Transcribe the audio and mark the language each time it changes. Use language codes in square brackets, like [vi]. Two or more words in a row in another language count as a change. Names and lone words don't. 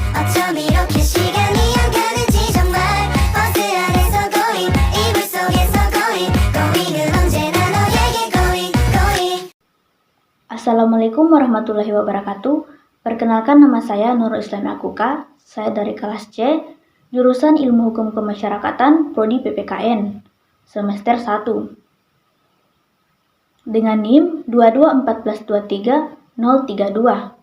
[ko] 어쩜 이렇게 시간이 안 가는지 정말 버스 안에서 고잉 이불 속에서 고잉 고잉은 언제나 너에게 고잉 고잉. [ar] السلام عليكم ورحمة الله وبركاته. [id] Perkenalkan, nama saya Nurul Islam Akuka. Saya dari kelas C, jurusan Ilmu Hukum Kemasyarakatan, Prodi PPKN, semester 1. Dengan NIM 221423032.